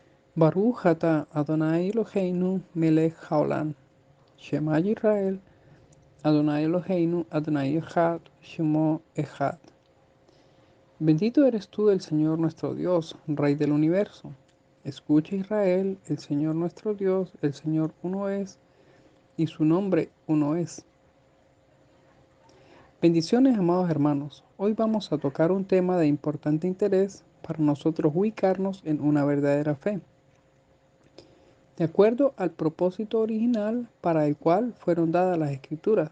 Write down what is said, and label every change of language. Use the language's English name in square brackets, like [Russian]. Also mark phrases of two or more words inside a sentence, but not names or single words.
[Hebrew] ברוך אתה אדוני אלוהינו מלך העולם. שמע ישראל, אדוני אלוהינו, אדוני אחד, שמו אחד. [Spanish] Bendito eres tú, el Señor nuestro Dios, Rey del universo. Escucha Israel, el Señor nuestro Dios, el Señor uno es, y su nombre uno es. Bendiciones, amados hermanos. Hoy vamos a tocar un tema de importante interés para nosotros ubicarnos en una verdadera fe, de acuerdo al propósito original para el cual fueron dadas las Escrituras.